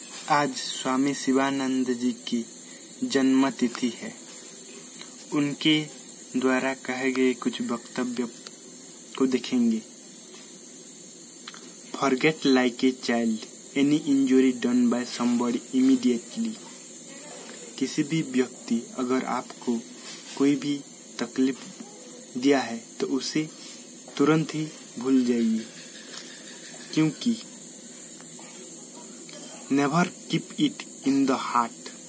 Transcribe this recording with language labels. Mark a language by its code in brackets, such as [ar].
[hi] आज स्वामी शिवानंद जी की जन्म तिथि है। उनके द्वारा कहे गए कुछ वक्तव्य को देखेंगे। [en] Forget like a child any injury done by somebody immediately। [hi] किसी भी व्यक्ति अगर आपको कोई भी तकलीफ दिया है तो उसे तुरंत ही भूल जाइए, क्योंकि [en] Never keep it in the heart.